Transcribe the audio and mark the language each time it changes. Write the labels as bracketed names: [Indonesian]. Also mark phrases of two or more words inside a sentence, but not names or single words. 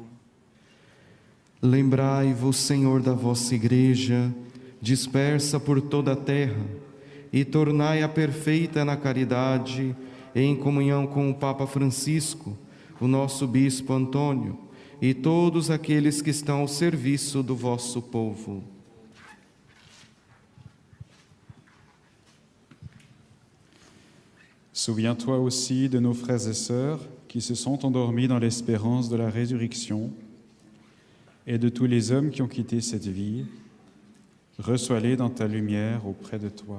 [Portuguese] Lembrai-vos, Senhor, da vossa Igreja, dispersa por toda a terra, e tornai-a perfeita na caridade, em comunhão com o Papa Francisco, o nosso Bispo Antônio, e todos aqueles que estão ao serviço do vosso povo. [French] Souviens-toi aussi de nos frères et sœurs qui se sont endormis dans l'espérance de la résurrection et de tous les hommes qui ont quitté cette vie. Reçois-les dans ta lumière auprès de toi.